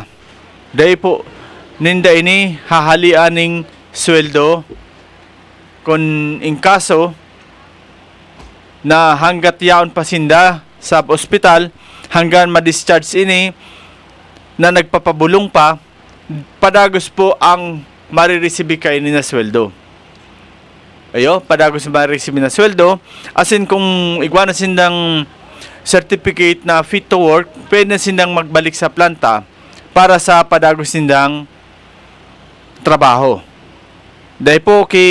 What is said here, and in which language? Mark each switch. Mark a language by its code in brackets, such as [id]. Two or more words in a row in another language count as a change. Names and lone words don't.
[bik] Dahil po ninda ini hahalianing sweldo kung in kaso na hanggat yaon pa sinda sa ospital hanggang ma-discharge ini na nagpapabulong pa, padagos po ang marireceive kaini na sweldo. Padagos marireceive na sweldo. Asin kung igwana sindang certificate na [en] fit to work, [bik] pwede na sindang magbalik sa planta para sa padagos sindang trabaho. Dahil po